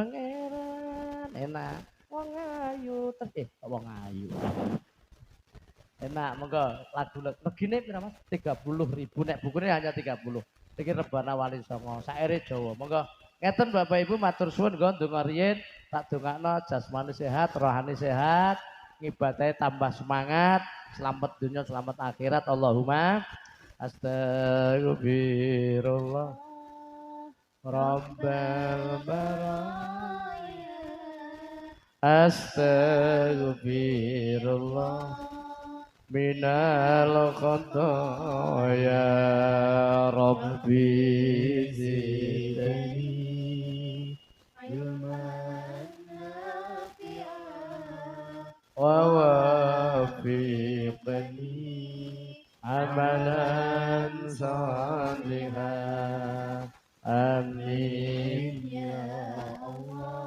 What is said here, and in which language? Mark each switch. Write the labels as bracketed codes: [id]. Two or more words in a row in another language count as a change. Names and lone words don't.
[jv] pangeran enak wong ayu wong ayu Enak, monggo lagu regine pira Mas? 30.000 nek bukune hanya 30. Iki Rebana Wali Songo, saire Jawa. Monggo ngeten Bapak Ibu matur suwun nggon donga riyin tak dongakno jasmani sehat, rohani sehat, ngibadahe tambah semangat, selamat dunia, selamat akhirat. [ar] اللهم أستغفر الله رب البرايا أستغفر الله من الخطايا رب زدني علما ووفقني عملا صالحا آمين يا الله.